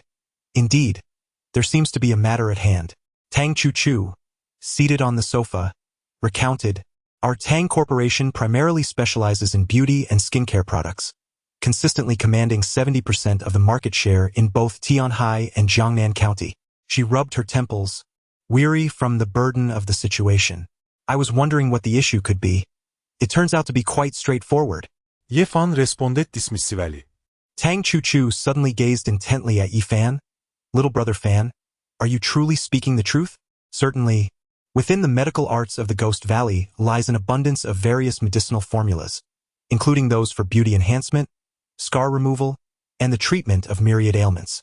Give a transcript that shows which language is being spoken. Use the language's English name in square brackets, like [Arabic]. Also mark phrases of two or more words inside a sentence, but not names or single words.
[English] Indeed, there seems to be a matter at hand. Tang Chu, seated on the sofa, recounted, Our Tang Corporation primarily specializes in beauty and skincare products, consistently commanding 70% of the market share in both Tianhai and Jiangnan County. She rubbed her temples, weary from the burden of the situation. I was wondering what the issue could be. It turns out to be quite straightforward. Ye Fan respondet dismissively. Tang Chu suddenly gazed intently at Yi Fan. Little brother Fan, are you truly speaking the truth? Certainly. Within the medical arts of the Ghost Valley lies an abundance of various medicinal formulas, including those for beauty enhancement, scar removal, and the treatment of myriad ailments.